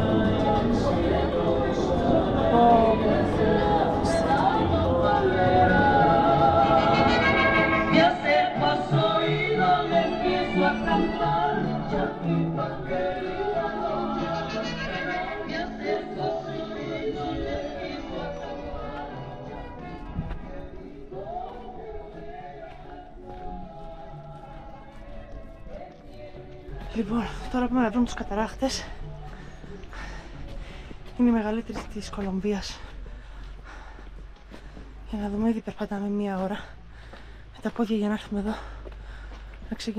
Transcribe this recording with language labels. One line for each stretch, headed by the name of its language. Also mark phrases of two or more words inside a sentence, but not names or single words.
Spanish: Me acerco a su oído, le empiezo a cantar, chatita querida, me acerco a su oído, le empiezo a cantar.
Greek: Λοιπόν, τώρα πάμε να δούμε τους καταράχτες. Είναι η μεγαλύτερη της Κολομβίας. Για να δούμε, ήδη περπατάμε 1 ώρα με τα πόδια για να έρθουμε εδώ.